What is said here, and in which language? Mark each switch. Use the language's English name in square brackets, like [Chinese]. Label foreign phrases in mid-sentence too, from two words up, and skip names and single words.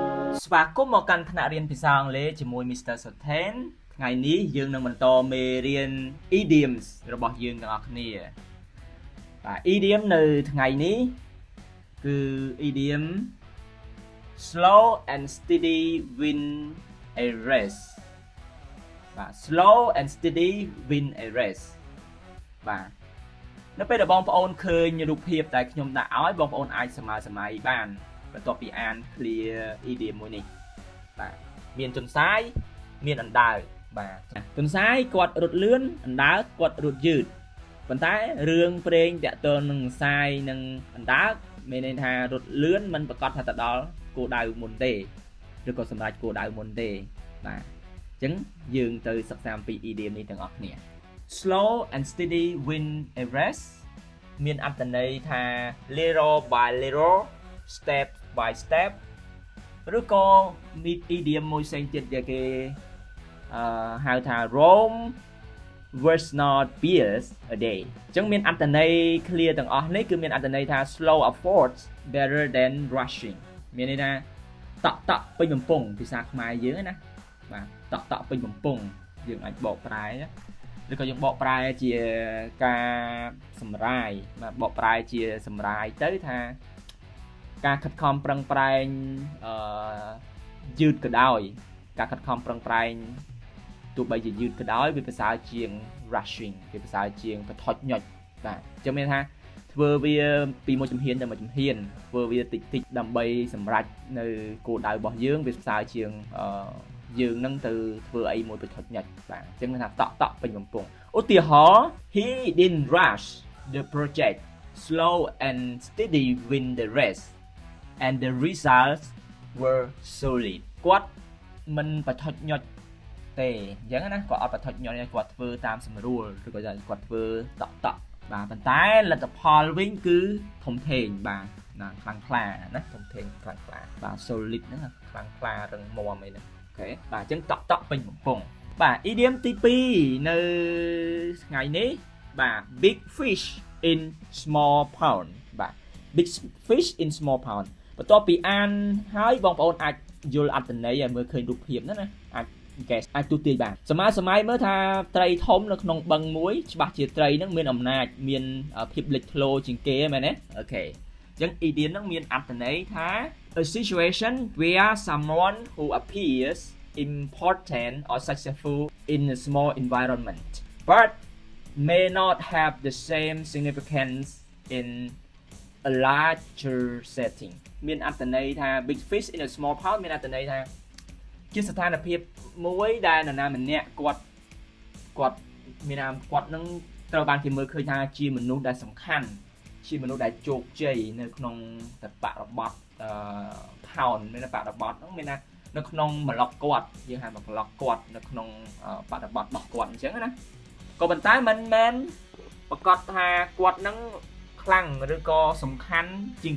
[Khmer] ស្វាគមន៍មកកាន់ថ្នាក់រៀនភាសាអង់គ្លេសជាមួយ Mr. Soten ថ្ងៃនេះយើងនឹងបន្តមេរៀន idioms របស់យើងទាំងអស់គ្នាបាទ idiom នៅថ្ងៃនេះគឺ idiom [English] slow and steady win a race [Khmer] បាទ [English] slow and steady win a race [Khmer] បាទ នៅពេលដែលបងប្អូនឃើញរូបភាពដែលខ្ញុំដាក់ឲ្យបងប្អូនអាចសម័យបានបន្ទាប់ពីអាន [English] clear idiom [Khmer] មួយនេះបាទមានទន្សាយ មានអណ្ដើកបាទទន្សាយគាត់រត់លឿនអណ្ដើកគាត់រត់យឺតប៉ុន្តែរឿងព្រេងតាក់ទងនឹង ទន្សាយនិងអណ្ដើកមានន័យថារត់លឿនមិនប្រកាសថាទៅដល់គោលដៅមុនទេឬក៏សម្រេចគោលដៅមុនទេបាទអញ្ចឹងយើងទៅសិក្សាអំពី idiom នេះទាំងអស់គ្នា [English] slow and steady win a race [Khmer] មានអត្ថន័យថា [English] little by little step by step [Khmer] ឬក៏មាន idiom មួយផ្សេងទៀតដែលគេហៅថា Rome [English] was not built a day [Khmer] អញ្ចឹងមានអត្ថន័យ clear ទាំងអស់នេះគឺមានអត្ថន័យថា [English] slow efforts better than rushing [Khmer] មានន័យថាតក់ពេញបំពង់ភាសាខ្មែរយើងណាបាទតក់ពេញបំពង់យើងអាចបកប្រែឬក៏យើងបកប្រែជាការសម្រាយបាទបកប្រែជាសម្រាយទៅថាការខិតខំប្រឹងប្រែងយឺតក៏ដោយការខិតខំប្រឹងប្រែងទោះបីជាយឺតក៏ដោយ វាប្រសើរជាង rushing វាប្រសើរជាងបថុចញុចបាទអញ្ចឹងមានថាធ្វើវាពីមួយជំហានទៅមួយជំហានធ្វើវាតិចដើម្បីសម្រេចនៅគោលដៅរបស់យើងវាប្រសើរជាងយើងនឹងទៅធ្វើអីមួយបថុចញុចបាទអញ្ចឹងមានថាតក់ពេញបំពង់ឧទាហរណ៍ [English] he didn't rush the project slow and steady win the race and the results were solid [Khmer] គាត់មិនបថុចញុចទេអញ្ចឹងណាគាត់អត់បថុចញុចគាត់ធ្វើតាមសម្រួលឬក៏គាត់ធ្វើតក់បាទប៉ុន្តែលទ្ធផល វិញគឺធំធេងបាទណាខ្លាំងក្លាណាធំធេងខ្លាំងក្លាបាទ solid ហ្នឹងខ្លាំងក្លារឹងមាំអីហ្នឹងអូខេបាទអញ្ចឹងតក់ពេញបំព ង់បាទ idiom ទី2នៅថ្ងៃនេះបាទ [English] big fish in small pond [Khmer] បាទ [English] big fish in small pond [Khmer] បន្ទាប់ពីអានហើយ បងប្អូនអាចយល់អត្ថន័យឲ្យមើលឃើញរូបភាពហ្នឹងណាអាចទូទាយបានសម័យមើលថាត្រីធំនៅក្នុងបឹងមួយច្បាស់ជាត្រីហ្នឹងមានអំណាចមានភាពលេចធ្លោជាងគេមែនទេអូខេអញ្ចឹង idiom ហ្នឹងមានអត្ថន័យថា [English] a situation where someone who appears important or successful in a small environment but may not have the same significance in a larger setting [Khmer] មានអត្ថន័យថា [English] big fish in a small pond [Khmer] មានអត្ថន័យថាជាស្ថានភាពមួយដែលនរណាម្នាក់គាត់មានថាគាត់នឹងត្រូវបានគេមើលឃើញថាជាមនុស្សដែលសំខាន់ជាមនុស្សដែលជោគជ័យនៅក្នុងបរិបទ pound មានបរិបទហ្នឹងមានថានៅក្នុងប្លុកគាត់យើងហៅប្លុកគាត់នៅក្នុងបរិបទរបស់គាត់អញ្ចឹងណាក៏ប៉ុន្តែមិនមែនប្រកាសថាគាត់នឹងខ្លាំងឬក៏សំខាន់ជាង